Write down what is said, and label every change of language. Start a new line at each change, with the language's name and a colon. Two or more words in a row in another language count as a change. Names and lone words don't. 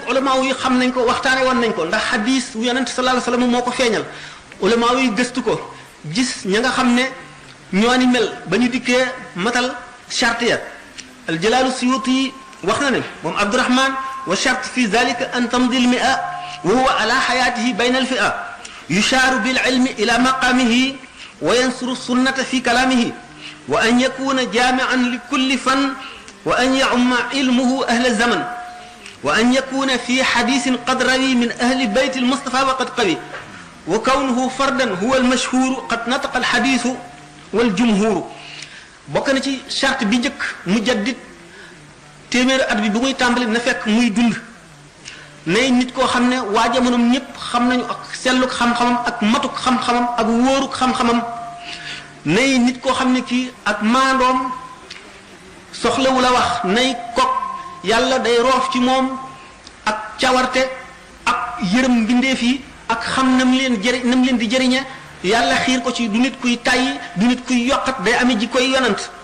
Wolof: ulama yi xam nañ ko waxtaane woon nañ ko ndax hadis wu yonent
Arabic: صلى الله عليه وسلم
Wolof: moo ko feeñal ulama yi gëstu ko gis ña nga xam ne ñoo ni mel ba ñu dikkee matal charte ya al jalaalu suyuti wax na ne moom Abdurahman
Arabic: والشرط في ذلك أن تمضي المئة وهو على حياته بين الفئة يشار بالعلم إلى مقامه وينصر السنة في كلامه وأن يكون جامعا لكل فن وأن يعم علمه أهل الزمن وأن يكون في حديث قد روي من أهل بيت المصطفى وقد قوي وكونه فردا هو المشهور قد نطق الحديث والجمهور
Wolof: bokk na ci charte bi njëkk mujaddid téeméeri at bi bu muy tàmbali na fekk muy dund nay nit koo xam ne waa jamonoom ñëpp xam nañu ak selluk xam-xamam ak matuk xam-xamam ak wóoruk xam-xamam nay nit koo xam ne kii ak maandoom soxlawu la wax nay kok yàlla day roof ci moom ak cawarte ak yërëm mbindeef yi ak xam nam leen di jëriñe yàlla xiir ko ci du nit kuy tàyyi du nit kuy yokkat day amee ji koy yonant